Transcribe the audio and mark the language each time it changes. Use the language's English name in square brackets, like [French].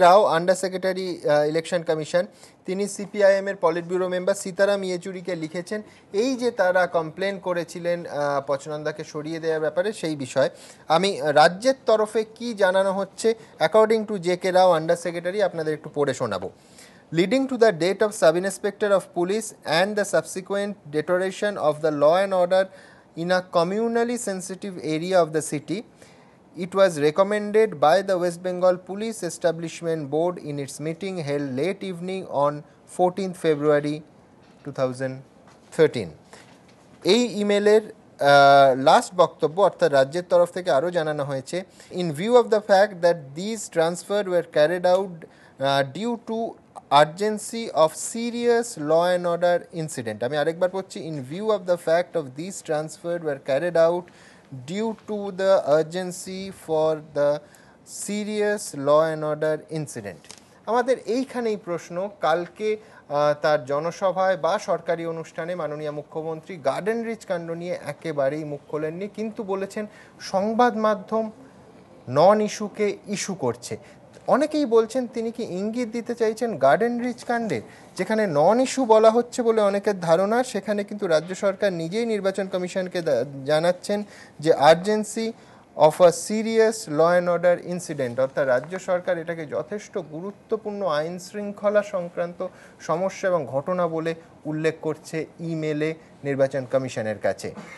[Bangla] রাও, under secretary election commission, তিনি সিপিআইএমের polit bureau member Sitaram ইয়েচুরিকে লিখেছেন এই যে তারা কমপ্লেন করেছিলেন পচনন্দাকে সরিয়ে দেওয়ার ব্যাপারে, সেই বিষয়ে আমি রাজ্যের তরফে কি জানানো হচ্ছে [English] according to [Bangla] জে.কে. Rao, under secretary, আপনাদের একটু পড়ে শোনাবো। [English] Leading to the death of Sub-Inspector of Police and the subsequent deterioration of the law and order in a communally sensitive area of the city, it was recommended by the West Bengal Police Establishment Board in its meeting held late evening on 14th February 2013. [Bangla] এই ইমেলের last বক্তব্য অর্থাৎ রাজ্যের তরফ থেকে আরও জানানো হয়েছে, [English] In view of the fact that this transfer were carried out due to urgency of serious law and order incident. [Bangla] আমি আরেকবার পড়ছি, [English] in view of the fact of these transfers were carried out due to the urgency for the serious law and order incident. [Bangla] আমাদের এইখানেই প্রশ্ন, কালকে তার জনসভায় বা সরকারি অনুষ্ঠানে মাননীয় মুখ্যমন্ত্রী গার্ডেন রিচ কাণ্ড নিয়ে একেবারেই মুখ খোলেননি, কিন্তু বলেছেন সংবাদ মাধ্যম নন ইস্যুকে ইস্যু করছে। অনেকেই বলছেন তিনি কি ইঙ্গিত দিতে চাইছেন গার্ডেন রিচ কাণ্ডে, যেখানে নন ইস্যু বলা হচ্ছে বলে অনেকের ধারণা, সেখানে কিন্তু রাজ্য সরকার নিজেই নির্বাচন কমিশনকে জানাচ্ছেন যে [English] urgency of a serious law and order incident, [Bangla] অর্থাৎ রাজ্য সরকার এটাকে যথেষ্ট গুরুত্বপূর্ণ আইন শৃঙ্খলা সংক্রান্ত সমস্যা এবং ঘটনা বলে উল্লেখ করছে ইমেলে নির্বাচন কমিশনের কাছে।